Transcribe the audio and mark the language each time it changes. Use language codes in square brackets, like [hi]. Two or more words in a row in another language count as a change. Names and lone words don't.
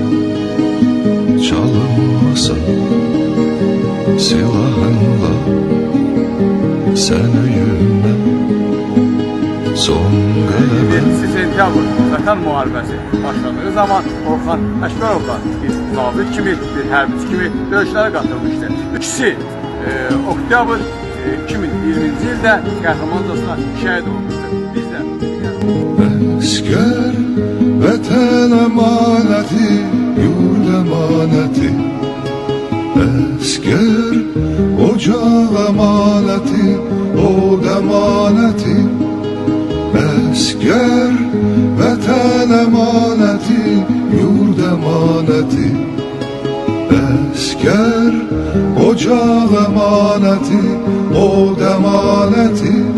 [tr] çalınmasa silahınla sen öyünme, son galebe. [az] 7 sentyabr Vətən müharibəsi başladığı zaman Orxan Əkbərovla bir zabit kimi, bir hərbiçi kimi döyüşlərə qatılmışdı. İkisi oktyabr 2020-ci ildə qəhrəmancasına şəhid olmuşdu. Biz də [tr] Esker vatan emaneti, yurt emaneti, esker ocak emaneti, od emaneti, esker vatan emaneti, yurt emaneti, esker ocak emaneti, od emaneti.